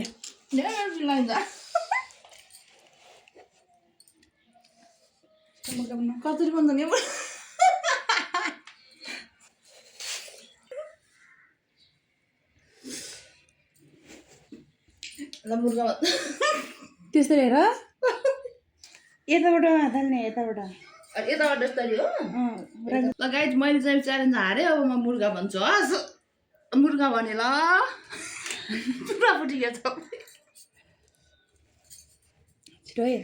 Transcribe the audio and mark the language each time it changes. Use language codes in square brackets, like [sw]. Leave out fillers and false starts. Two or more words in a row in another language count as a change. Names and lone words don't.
[id] Dia harus bilang enggak. Kau tadi pun tanya apa? Lembur banget. [ne] त्यस्तो हेर यताबाट हाल्ने यताबाट यताबाट तरी हो। ल गाइज मैले चाहिँ च्यालेन्ज हारेँ। अब म मुर्गा भन्छु। हस् मुर्गा भने ल पुरा फुटिया छ। छिटो है